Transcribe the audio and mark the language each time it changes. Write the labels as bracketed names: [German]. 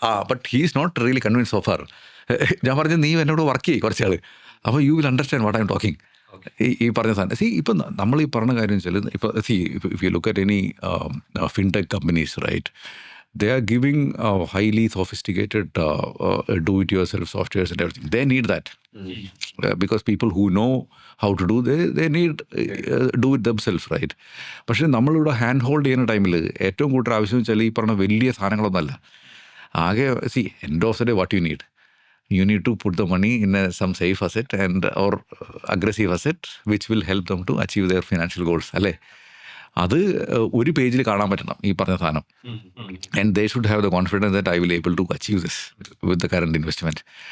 [English] But he is not really convinced so far. [Malayalam] ഞാൻ പറഞ്ഞു നീ എന്നോട് വർക്ക് ചെയ്യും കുറച്ചാൾ, അപ്പോൾ [English] You will understand what I'm talking. [Malayalam] ഈ പറഞ്ഞ സാധനം സി ഇപ്പം നമ്മൾ ഈ പറഞ്ഞ കാര്യം വെച്ചാൽ ഇപ്പോൾ [English] See if you look at any fintech companies, right, they are giving highly sophisticated do-it-yourself softwares and everything. They need that because people who know how to do, they need do it themselves, right? [Malayalam] പക്ഷേ നമ്മളിവിടെ hand hold ചെയ്യുന്ന ടൈമിൽ ഏറ്റവും കൂടുതൽ ആവശ്യം വെച്ചാൽ ഈ പറഞ്ഞ വലിയ സാധനങ്ങളൊന്നുമല്ല. [English] ആകെ see end of the day what you need to put the money in some safe asset and or aggressive asset which will help them to achieve their financial goals, [Malayalam] അല്ലേ? അത് ഒരു പേജിൽ കാണാൻ പറ്റണം ഈ പറഞ്ഞ സാധനം. [English] And they should have the confidence that I will able to achieve this with the current investment.